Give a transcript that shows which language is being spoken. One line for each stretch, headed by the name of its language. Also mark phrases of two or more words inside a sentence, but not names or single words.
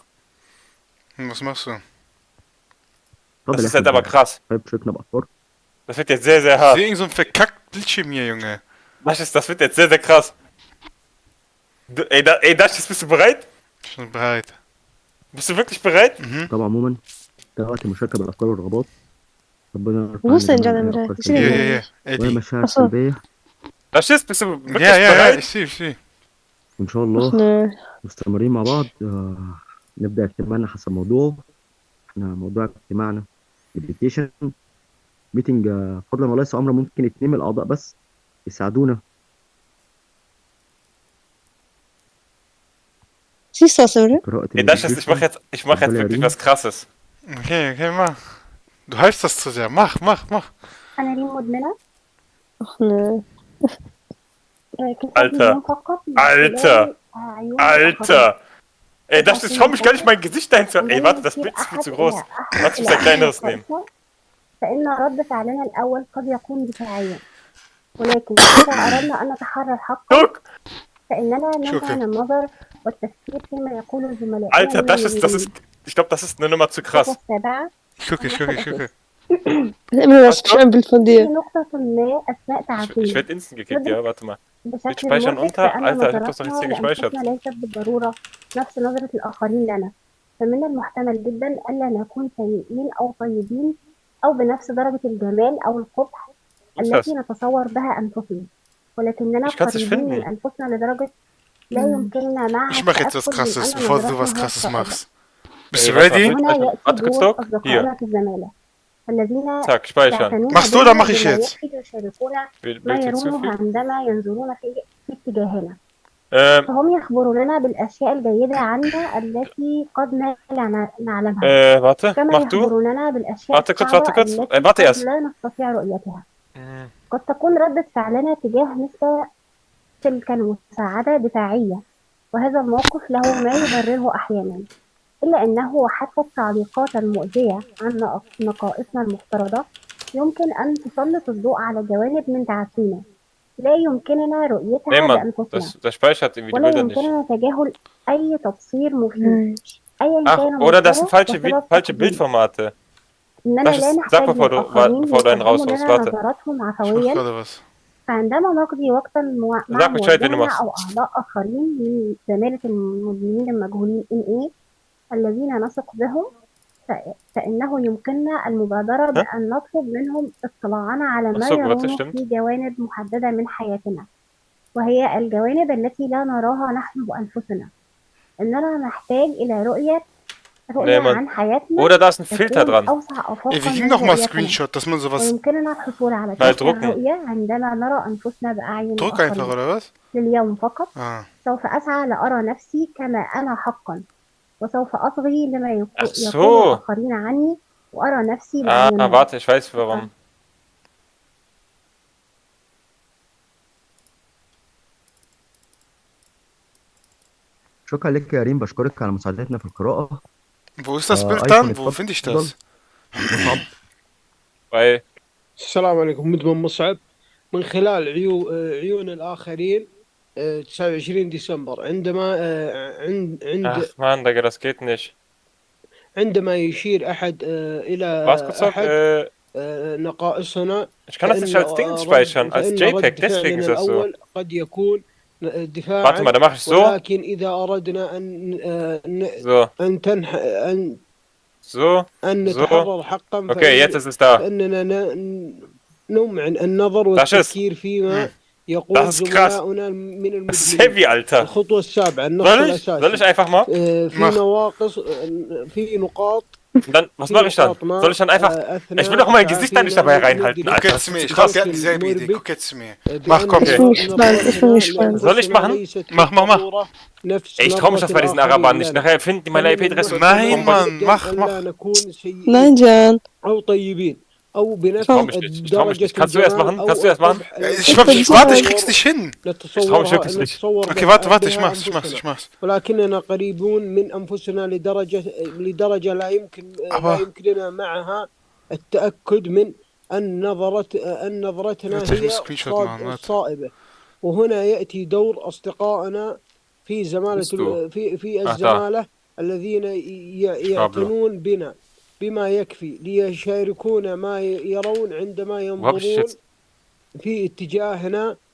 German: Was machst du? Das ist halt aber krass. Das wird jetzt sehr, sehr Ich hart. sehe irgend so ein verkackt Bildschirm hier, Junge. Das wird jetzt sehr, sehr krass. Ey, Dash, bist du bereit? Schon bereit. Bist du wirklich bereit?
Arabic: طبعا عموما ده وقت المشاركه بالافكار والرغبات ربنا يرفع
German: Wo ist denn
Arabic: عننا
German: John
Arabic: جميع
German: Emre?
Arabic: الافكار
German: Ich sehe
Arabic: السلبيه
German: Eddie.
Arabic: والمشاعر
German: Ach so.
Arabic: السلبيه
German: Dash, bist du wirklich Ja, bereit? ich sehe.
Arabic: وان شاء
German: Ach
Arabic: الله
German: nö.
Arabic: مستمرين مع بعض نبدا اجتماعنا حسب موضوعه احنا موضوع اجتماعنا
English: meditation meeting
Arabic: فضلا وليس امرا ممكن 2 من الاعضاء بس يساعدونا
German: Siehst du das, oder?
Arabic: قراءه
German: Ey, Dash, ich mach jetzt
Arabic: ربنا
German: wirklich
Arabic: يريم.
German: was Krasses. Okay, mach. Du hypst das zu sehr. Mach.
Arabic: انا ريم مدمنه
German: Ach nö.
Arabic: لكن
German: Alter.
Arabic: أدمن فقط من
German: Alter.
Arabic: خلال عيون الآخرين.
German: Alter. Ey, Dash, ich schau mich gar nicht mein Gesicht dahinter. Ey, warte, das Bild ist viel zu groß. Lass mich ein kleineres nehmen.
Arabic: فإن رد فعلنا الأول قد يكون دفاعيا ولكن إذا أردنا أن نتحرر حقا فإننا نمنع النظر والتفكير فيما يقوله زملائنا
German: Alter, das ist, ich glaube, das ist eine Nummer zu krass.
Arabic: السابعة
German: Ich gucke. Emre, was ist ein Bild von
Arabic: في
German: dir?
Arabic: نقطة ما أثناء
German: Ich
Arabic: تعقيم
German: werde instant gekickt, ja, warte mal. Bild
Arabic: بشكل
German: speichern
Arabic: ملفت
German: unter.
Arabic: فأن
German: Alter, ich hab das doch jetzt hier
Arabic: نظرتنا
German: gespeichert.
Arabic: لأنفسنا ليست بالضرورة نفس نظرة الآخرين لنا فمن المحتمل جدا ألا نكون سيئين أو طيبين أو بنفس درجة الجمال أو القبح التي نتصور بها أنفسنا ولكننا
German: Ich kann's nicht
Arabic: قريبين من
German: finden.
Arabic: أنفسنا لدرجة لا يمكننا معها
German: Ich mache jetzt was
Arabic: التأكد من
German: Krasses,
Arabic: أن
German: bevor du was
Arabic: نظرتنا
German: Krasses
Arabic: هي
German: machst. Bist du Ey, warte ready? mal,
Arabic: هنا يأتي
German: warte kurz,
Arabic: دور
German: Doc.
Arabic: أصدقائنا
German: Hier.
Arabic: في الزمالة الذين
German: Zack, speichern.
Arabic: يعتنون
German: Machst du
Arabic: بنا
German: oder mach ich
Arabic: بما
German: jetzt?
Arabic: يحدث يشاركون
German: Bild
Arabic: ما يرونه
German: hinzufügen.
Arabic: عندما ينظرون في اتجاهنا
German: Ähm,
Arabic: فهم يخبروننا بالأشياء الجيدة عنا التي قد لا نعلمها
German: warte,
Arabic: كما
German: mach du.
Arabic: يخبروننا بالأشياء
German: Warte kurz,
Arabic: الصعبة
German: warte kurz.
Arabic: التي
German: Warte
Arabic: قد
German: erst.
Arabic: لا نستطيع رؤيتها قد تكون ردة فعلنا تجاه مثل تلك المساعدة دفاعية وهذا الموقف له ما يبرره أحيانا إلا أنه حتى التعليقات المؤذية عن نقائصنا المفترضة يمكن أن تسلط الضوء على جوانب من تعافينا لا يمكننا
German: Nee,
Arabic: رؤيتها
German: Mann,
Arabic: بأنفسنا
German: das speichert irgendwie die
Arabic: ولا
German: Bilder nicht.
Arabic: يمكننا تجاهل أي تبصير مفيد أيا
German: Ach,
Arabic: كان
German: oder das sind
Arabic: مصدره
German: falsche,
Arabic: وسبب
German: falsche
Arabic: تقديمه.
German: Bildformate.
Arabic: إننا
German: Das
Arabic: لا
German: ist, sag
Arabic: نحتاج
German: bevor
Arabic: للآخرين
German: bevor du einen
Arabic: ليقدموا
German: rausholst,
Arabic: لنا
German: warte.
Arabic: نظراتهم
German: Ich mach
Arabic: عفويا
German: gerade was.
Arabic: فعندما نقضي وقتا مع
German: Sag Bescheid, wenn du
Arabic: موظفنا
German: machst.
Arabic: أو أعضاء آخرين من زمالة المدمنين المجهولين NA الذين نثق بهم فإنه يمكننا المبادرة بأن نطلب منهم اطلاعنا على ما
German: Ach so, warte,
Arabic: يرونه
German: stimmt.
Arabic: في جوانب محددة من حياتنا وهي الجوانب التي لا نراها نحن بأنفسنا إننا نحتاج إلى رؤية
German: Nee, Mann.
Arabic: عن حياتنا
German: Oder da ist ein Filter
Arabic: تكون
German: dran.
Arabic: أوسع آفاقا
German: Ey, wie ging
Arabic: من
German: noch mal
Arabic: رؤيتنا.
German: Screenshot, dass man sowas...
Arabic: ويمكننا الحصول على
German: Mal
Arabic: تلك
German: drucken.
Arabic: الرؤية عندما نرى أنفسنا بأعين
German: Druck einfach,
Arabic: الآخرين
German: oder was?
Arabic: لليوم فقط
German: Ah.
Arabic: سوف أسعى لأرى نفسي كما أنا حقا وسوف أصغي لما
German: Ach so.
Arabic: يقول الآخرين عني وأرى نفسي
German: Ah,
Arabic: بأعينهم
German: warte, ich weiß warum.
Arabic: شكرا لك يا ريم بشكرك على مساعدتنا في القراءة
German: Wo ist das Bild
Arabic: أيفون
German: dann? Wo
Arabic: اتفضل.
German: finde ich das?
Arabic: مصعب
German: Bei
Arabic: السلام عليكم. مدمن مصعب. من خلال عيون الآخرين 29 ديسمبر عندما
German: Ach man, Digga, das geht nicht.
Arabic: عندما يشير أحد إلى
German: Was kurz noch?
Arabic: أحد نقائصنا،
German: Ich kann das nicht als Ding speichern, als
Arabic: فإن
German: JPEG,
Arabic: رد
German: deswegen
Arabic: فعلنا
German: ist das so.
Arabic: الأول قد يكون
German: Warte
Arabic: دفاعا،
German: mal, dann mache ich so.
Arabic: ولكن إذا أردنا
German: So. So.
Arabic: أن نتحرر حقا
German: Okay, jetzt ist es da.
Arabic: فإننا نمعن النظر والتفكير فيما يقول زملاؤنا من المدمنين. الخطوة السابعة النص الأساسي.
German: Soll ich einfach mal?
Arabic: في نقاط.
German: Dann, was mache ich dann? Soll ich dann einfach... Ich will doch mein Gesicht da nicht dabei reinhalten, Alter. Das ist krass. Guck jetzt mir. Mach, komm. Soll ich machen? Mach. Ey, ich trau mich das bei diesen Arabern nicht. Nachher finden die meine IP-Adresse. Nein, Mann, mach. Nein, Jan. Ich trau mich nicht. Kannst du erst machen? Warte, ich krieg's nicht hin. Ich trau mich wirklich nicht. Okay, warte, ich mach's.
Arabic: ولكننا قريبون من أنفسنا لدرجة لا يمكننا معها التأكد من أن نظرتنا هي صائبة. وهنا يأتي دور أصدقائنا في الزمالة الذين يعتنون بنا بما يكفي ليشاركونا ما يرون عندما ينظرون في اتجاهنا.